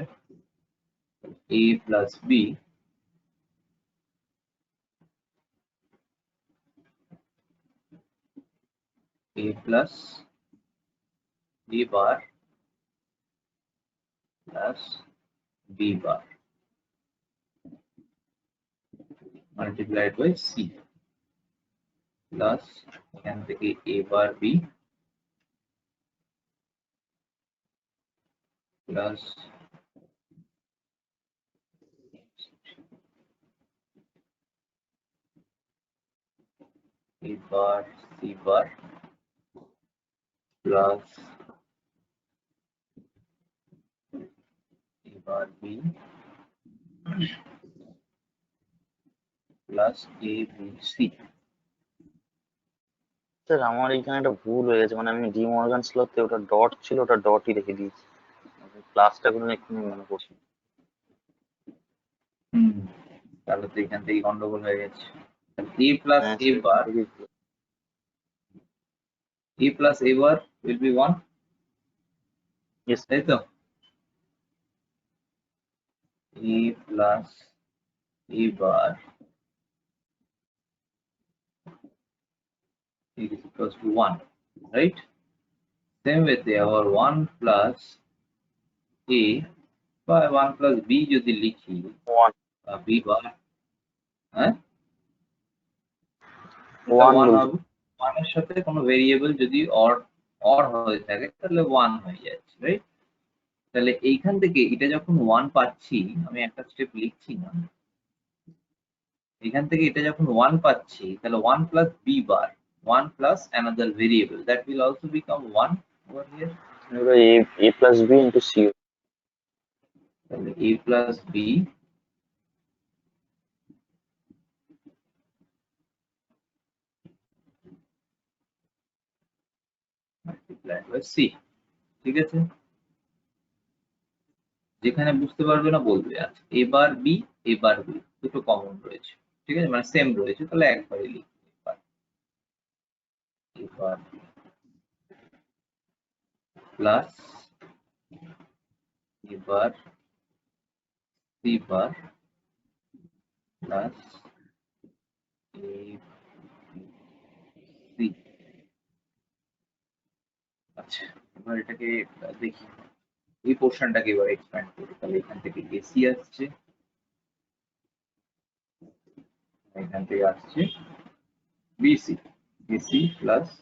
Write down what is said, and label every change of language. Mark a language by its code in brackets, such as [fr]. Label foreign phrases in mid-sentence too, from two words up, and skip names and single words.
[en] a plus b a plus b bar plus b bar multiplied by c plus [bn] এখান থেকে [en] a bar b plus a bar c bar plus a bar b plus a b c। [bn] স্যার আমার এখানে একটা ভুল হয়ে গেছে, মানে আমি ডি মর্গান স্লতে ওটা ডট ছিল, ওটা ডটই রেখে দিয়েছি, প্লাসটা কোনো এক্ষুনি মনে করছি। তাহলে তো এখান থেকে গন্ডগোল হয়ে গেছে। [en] a plus a bar, a plus a bar will be 1, Yes. [bn] তাই তো? [en] a plus a bar is equals to 1, right? Same with our 1 plus a by 1 plus b [bn] যদি লিখি, [en] 1 b bar, [bn] হ্যাঁ, [en] 1 1 [bn] বলছি। হবে। 1 এর সাথে কোনো ভেরিয়েবল যদি অর হয়ে থাকে তাহলে 1 হয়ে যাচ্ছে, রাইট? তাহলে এইখান থেকে এটা যখন 1 পাচ্ছি, আমি একটা স্টেপ লিখছি না, এখান থেকে এটা যখন 1 পাচ্ছি তাহলে [en] 1 plus b bar, 1 plus another variable, that will also become 1 over here. এবার a plus b into c। তাহলে a plus b multiplied by c, [bn] ঠিক আছে? যেখানে বুঝতে পারবে না বলবে। আচ্ছা, [en] a bar b, a bar b [bn] দুটো কমন রয়েছে, ঠিক আছে, মানে সেম রয়েছে, তাহলে একবারই লিখবে। [en] a bar plus a bar c bar plus a c। [bn] আচ্ছা, এবার এটাকে দেখি, এই পোর্শনটাকে এবার এক্সপ্যান্ড করি। তাহলে এখান থেকে এসি আসছে, এখান থেকে আসছে বিসি, [en] ac plus